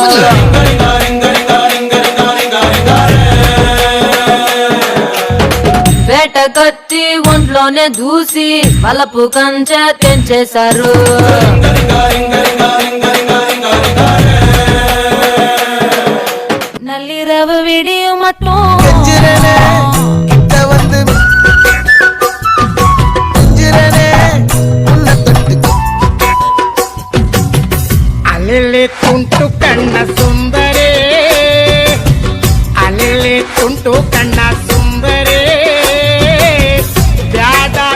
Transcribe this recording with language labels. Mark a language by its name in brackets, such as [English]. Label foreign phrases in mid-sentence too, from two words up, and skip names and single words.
[Telugu] వేట కత్తి ఒంట్లోనే దూసి వలపు కంచె తెంచేశారు. [Tamil] நல்லிரவு விடியும் மட்டும் [Kannada] ಅಲೆಲೆ ತುಂಟು ಕಣ್ಣ ಸುಂದರೇ, ಅಲೆಲೆ ತುಂಟು ಕಣ್ಣ ಸುಂದರೇ, ಬ್ಯಾಡ